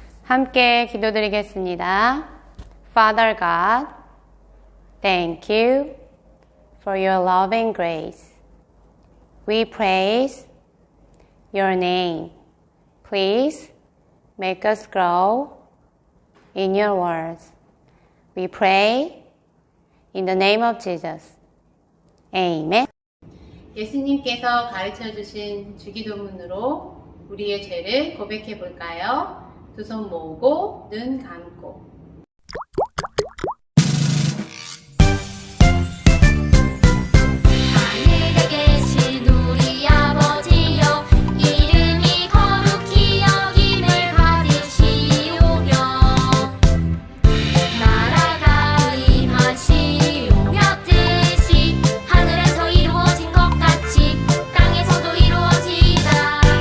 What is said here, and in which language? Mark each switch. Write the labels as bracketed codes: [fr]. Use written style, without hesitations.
[ko] 함께 기도드리겠습니다. [en] Father God, thank you for your loving grace. We praise your name. Please make us grow in your words. We pray in the name of Jesus. Amen. [ko] 예수님께서 가르쳐 주신 주기도문으로 우리의 죄를 고백해 볼까요? 두 손 모으고 눈 감고. 하늘에 계신 우리 아버지여, 이름이 거룩히 여김을 받으시오며, 나라가 임하시오며, 뜻이 하늘에서 이루어진 것 같이 땅에서도 이루어지이다.